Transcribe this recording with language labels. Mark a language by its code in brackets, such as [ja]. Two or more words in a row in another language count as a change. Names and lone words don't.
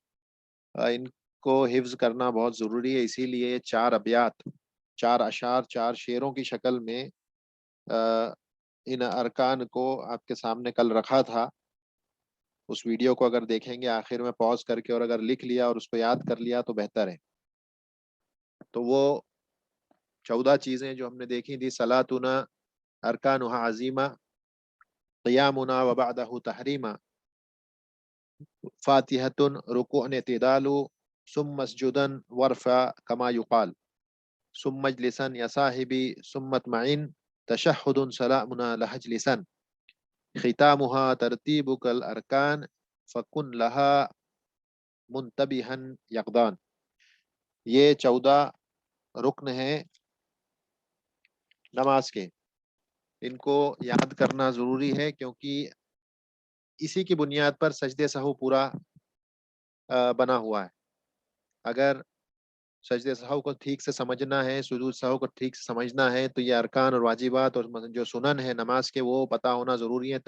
[hi] इनको हिफ्ज करना बहुत ज़रूरी है, इसीलिए 4 अबयात, 4 अशार, 4 शेरों की शक्ल में अ, इन अरकान को आपके सामने कल रखा था। उस वीडियो को अगर देखेंगे आखिर में पॉज करके और अगर लिख लिया और उसको याद कर लिया तो बेहतर है। तो वो 14 चीज़ें जो हमने देखी थी, [ar] صلاتنا أركانها عظيمة قيامنا و بعده تحريمة فاتحة ركوع اعتدال, ثم سجود ورفع كما يقال ثم اجلس يا صاحبي ثم اطمئن تشهد سلامنا لها جلوس ختامها ترتيب كل الأركان فكن لها منتبها يقظان. [hi] ये 14 रुक्न हैं नमाज के। इनको याद करना ज़रूरी है क्योंकि इसी की बुनियाद पर सजदे सहू पूरा बना हुआ है। अगर सजदे सहू को ठीक से समझना है, सुजूद सहू को ठीक से समझना है, तो ये अरकान और वाजिबात और जो सुनन है नमाज के वो पता होना ज़रूरी है।